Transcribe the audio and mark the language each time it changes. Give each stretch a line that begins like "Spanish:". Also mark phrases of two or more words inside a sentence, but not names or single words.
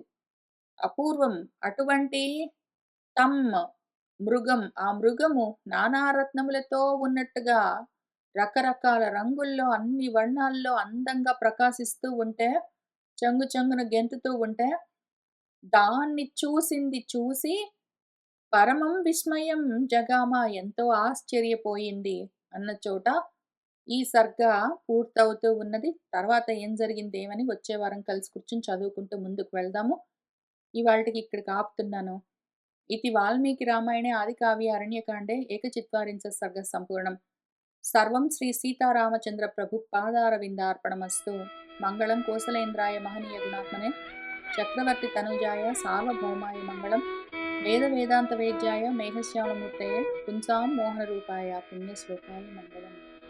Telugu: అపూర్వం అటువంటి
Sanskrit: तं मृगं
Telugu: ఆ మృగము నానారత్నములతో ఉన్నట్టుగా రకరకాల రంగుల్లో అన్ని వర్ణాల్లో అందంగా ప్రకాశిస్తూ ఉంటే చెంగు చెంగున గెంతుతూ ఉంటే దాన్ని చూసింది చూసి
Sanskrit: परमं विस्मयं जगाम
Telugu: ఎంతో ఆశ్చర్యపోయింది అన్న చోట ఈ సర్గ పూర్తవుతూ ఉన్నది. తర్వాత ఏం జరిగిందేమని వచ్చే వారం కలిసి కూర్చొని చదువుకుంటూ ముందుకు వెళ్దాము. ఇవాల్టికి ఇక్కడికి ఆపుతున్నాను.
Sanskrit: इति वाल्मीकि रामायणे आदिकाव्ये अरण्यकाण्डे एकचत्वारिंश सर्गः सम्पूर्णम्। सर्वं श्री सीतारामचन्द्र प्रभु पादारविन्दार्पणमस्तु। मङ्गलं कोसलेन्द्राय महनीय गुणात्मने चक्रवर्ति तनुजाय सार्वभौमाय मङ्गलं वेद वेदान्त वेद्याय मेघश्याममूर्तये पुंसां मोहनरूपाय पुण्यश्लोकाय मङ्गलम्।